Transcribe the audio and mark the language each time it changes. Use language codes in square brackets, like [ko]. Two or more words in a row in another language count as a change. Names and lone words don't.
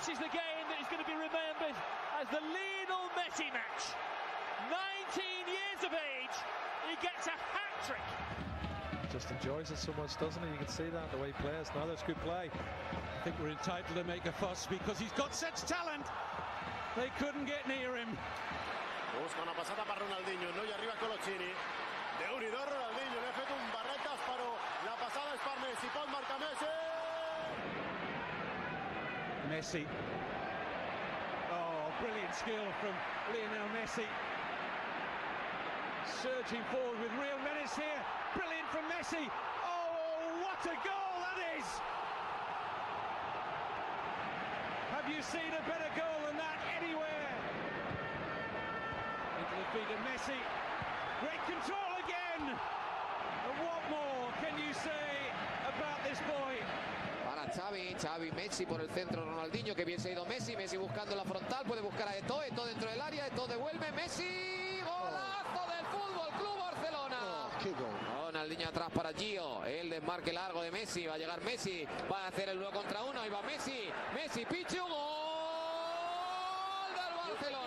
[en] This is the game that is going to be remembered as the Lionel Messi match. 19 years of age, he gets a hat-trick. Just enjoys it so much, doesn't he? You can see that the way he plays. Now that's good play. I think we're entitled to make a fuss because he's got such talent. They couldn't get near him. [ca] Busca una passata per Ronaldinho, no hi arriba Coloccini. Déu-n'hi-do Ronaldinho, li ha fet un barretes, però la passada és per Messi, pot marcar Messi! Messi. [en] Oh, brilliant skill from Lionel Messi. Surging forward with real menace here. Brilliant from Messi. Oh, what a goal that is! Have you seen a better goal than that anywhere? Into the feet of Messi. Great control again! And what more can you say about this boy? [es] Para Xavi, Messi por el centro, Ronaldinho, que bien se ha ido Messi, Messi buscando la frontal, puede buscar a Eto'o, Eto'o dentro del área, Eto'o devuelve, Messi, golazo del Fútbol Club Barcelona. Qué gol. Ronaldinho atrás para Gio, el desmarque largo de Messi, va a llegar Messi, va a hacer el 1 contra 1, ahí va Messi, Pichu, gol del Barcelona.